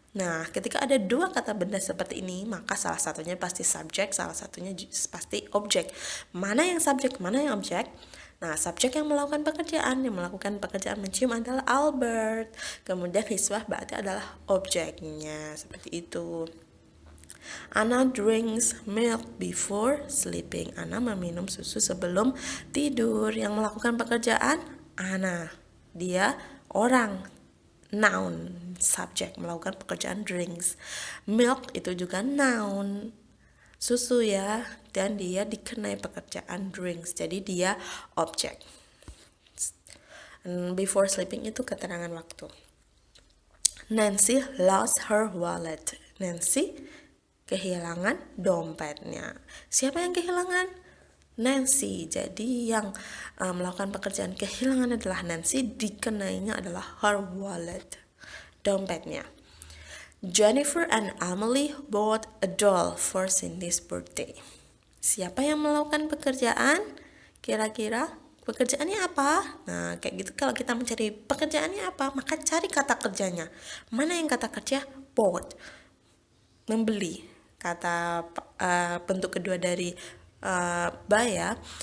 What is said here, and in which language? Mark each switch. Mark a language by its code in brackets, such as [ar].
[id] Nah, ketika ada 2 kata benda seperti ini, maka salah satunya pasti subjek, salah satunya pasti objek. Mana yang subjek, mana yang objek? Nah, subjek yang melakukan pekerjaan mencium adalah Albert. Kemudian [en] his wife [id] berarti adalah objeknya, seperti itu. [en] Anna drinks milk before sleeping. [id] Anna meminum susu sebelum tidur. Yang melakukan pekerjaan Anna. Dia orang, noun, subjek, melakukan pekerjaan drinks. Milk itu juga noun, susu ya, dan dia dikenai pekerjaan drinks, jadi dia objek. Before sleeping itu keterangan waktu. [en] Nancy lost her wallet. [id] Nancy kehilangan dompetnya. Siapa yang kehilangan? Nancy. Jadi yang melakukan pekerjaan kehilangan adalah Nancy, dikenainya adalah [en] her wallet, [id] dompetnya. [en] Jennifer and Emily bought a doll for Cindy's birthday. [id] Siapa yang melakukan pekerjaan? Kira-kira pekerjaannya apa? Nah, kayak gitu kalau kita mencari pekerjaannya apa, maka cari kata kerjanya. Mana yang kata kerja? Bought, membeli. Kata bentuk kedua dari buy ya.